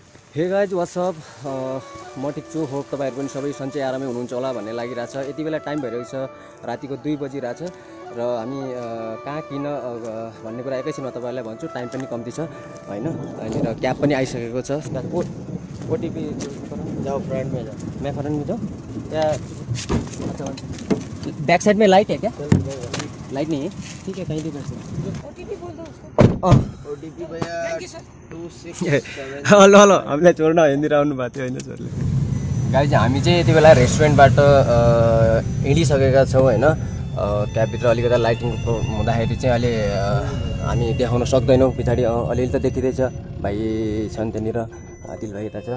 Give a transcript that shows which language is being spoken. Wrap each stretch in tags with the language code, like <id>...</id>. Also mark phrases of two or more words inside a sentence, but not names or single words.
<en>hey guys whatsup</en> <ne>म ठिक छु। होप तपाईहरु पनि सबै सन्चै आरामै हुनुहुन्छ होला भन्ने लागिरहेछ। यति बेला टाइम भइरहेको छ रातिको 2 बजिरहेछ र हामी कहाँ किन भन्ने कुरा एकैछिनमा तपाईहरुलाई भन्छु। टाइम पनि कम्ती छ हैन। अनि र क्याब पनि आइसकेको छ।</ne> <hi>ओटीपी जाओ फ्रंट में जाओ। मैं फ्रंट में जाऊँ या अच्छा</hi> <en>back side</en> <hi>में लाइट है क्या? लाइट नहीं है, ठीक है कहीं भी कर सकते। ओटीपी बोल दो उसको। ओटीपी भैया 267।</hi> <en>hello hello</en> <ne>हामीलाई छोड्न हिँडेर आउनु भएको थियो हैन सरले। गाइज हामी चाहिँ यति बेला रेस्टुरेन्टबाट हिँडिसकेका छौँ हैन। क्याबभित्र अलिकति लाइटिङ हुँदाखेरि चाहिँ अहिले हामी देखाउन सक्दैनौँ। पछाडि अलिअलि त देखिँदैछ, भाइ छन् त्यहाँनिर, आदिल भाइ यता छ।</ne>